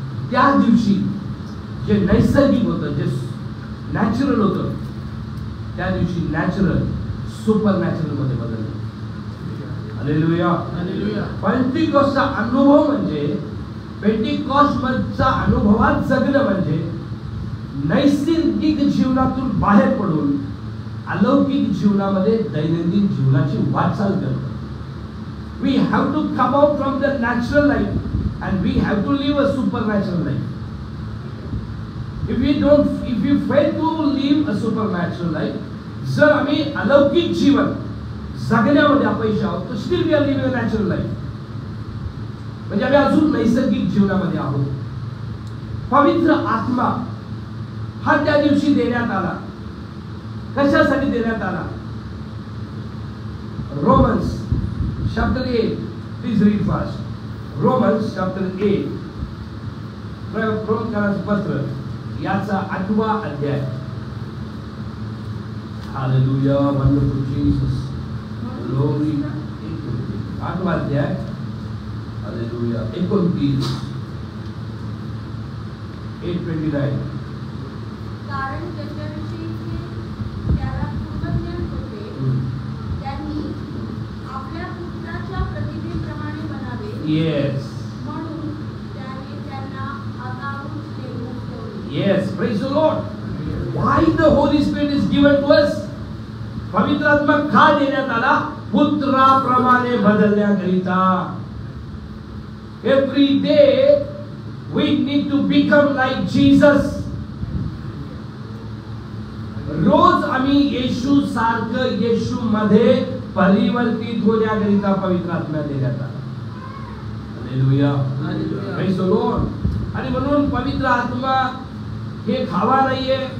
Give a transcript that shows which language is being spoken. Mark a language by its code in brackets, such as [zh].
[mr] त्या दिवशी जे नैसर्गिक होतं, जे नॅचरल होतं, त्या दिवशी नॅचरल सुपर नॅचरल मध्ये बदललं. हालेलुया. हालेलुया. पेंटिकॉस्टचा अनुभव म्हणजे, पेंटिकॉस्टचा अनुभवात जगणं म्हणजे नैसर्गिक जीवनातून बाहेर पडून अलौकिक जीवनामध्ये दैनंदिन जीवनाची वाटचाल करणं. [en] We have to come out from the natural life and we have to live a supernatural life. If we fail to live a supernatural life, [mr] जर आम्ही अलौकिक जीवन जगण्यामध्ये अपयशी आहोत, तर [en] still we are living a natural life. [mr] म्हणजे आम्ही अजून नैसर्गिक जीवनामध्ये आहोत. पवित्र आत्मा हा त्या दिवशी देण्यात आला. कशासाठी देण्यात आला? [en] Romans chapter 8, please read fast. Romans chapter 8, [mr] रोमकरांचं पत्र याचा 8वा अध्याय. [en] Hallelujah, wonderful Jesus, glory. [mr] 8वा अध्याय, हालेलुया. 29, 8:29. कारण त्याच्याविषयी त्याला पूर्वज्ञान होते, त्यांनी आपल्या पुत्राच्या प्रतिमेप्रमाणे बनावे. [en] Yes. [mr] म्हणून त्याने त्यांना आगाऊच नेमून ठेवले. [en] Yes, praise the Lord. Why the Holy Spirit is given to us? [mr] पवित्र आत्मा का देण्यात आला? पुत्राप्रमाणे बदलण्याकरिता. [en] Every day we need to become like Jesus. [mr] रोज आम्ही येशू सारखं, येशू मध्ये परिवर्तित होण्याकरिता पवित्र आत्मा देण्यात आला. Hallelujah, [en] Praise the Lord. [mr] आणि म्हणून पवित्र आत्मा हे खावा नाहीये.